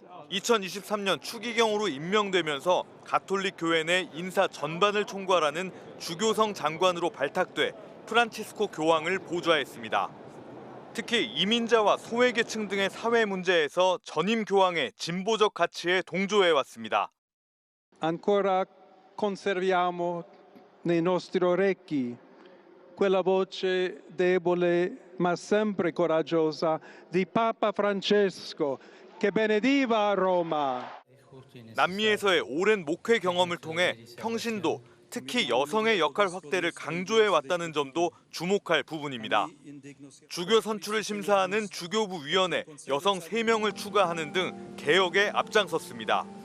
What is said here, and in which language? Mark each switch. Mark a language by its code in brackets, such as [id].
[ko] 2023년 추기경으로 임명되면서 가톨릭 교회 내 인사 전반을 총괄하는 주교성 장관으로 발탁돼 프란치스코 교황을 보좌했습니다. 특히 이민자와 소외계층 등의 사회 문제에서 전임 교황의 진보적 가치에 동조해왔습니다. [it] Ancora conserviamo nei nostri orecchi quella voce debole ma sempre coraggiosa di Papa Francesco che benediva Roma. [ko] 남미에서의 오랜 목회 경험을 통해 평신도, 특히 여성의 역할 확대를 강조해왔다는 점도 주목할 부분입니다. 주교 선출을 심사하는 주교부 위원회 여성 3명을 추가하는 등 개혁에 앞장섰습니다.